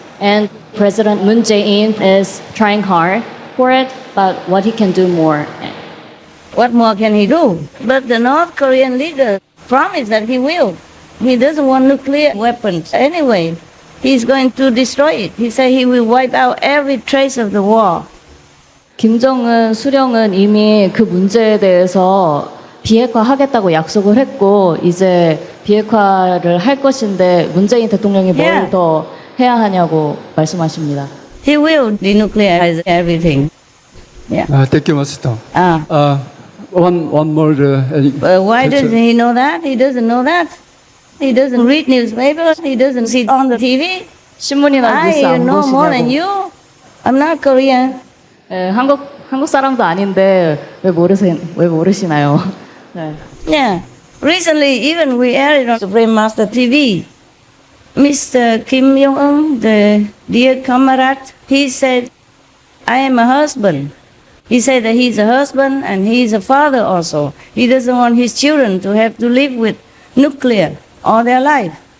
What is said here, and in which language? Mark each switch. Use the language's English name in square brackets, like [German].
[English] And President Moon Jae-in is trying hard for it, but what he can do more. What more can he do? But the North Korean leader promised that he will. He doesn't want nuclear weapons anyway. He's going to destroy it. He said he will wipe out every trace of the war. [Korean] 김정은 수령은 이미 그 문제에 대해서 비핵화하겠다고 약속을 했고 이제 비핵화를 할 것인데 문재인 대통령이 뭘 더 해야 하냐고 말씀하십니다. [English] He will denuclearize everything. Yeah. Thank you, Master. One more. Why doesn't he know that? He doesn't know that. He doesn't read newspapers. He doesn't see on the TV. [Korean] 신문이나 뉴스 [English] I [Korean] 안 [English] know more than [Korean] 보시냐고. [English] you. I'm not Korean. [Korean] 한국 사람도 아닌데 왜 모르시나요? [English] Yeah. Recently, even we aired on Supreme Master TV. Mr. Kim Jong-un, the dear comrade, he said, I am a husband. He said that he's a husband and he's a father also. He doesn't want his children to have to live with nuclear all their life.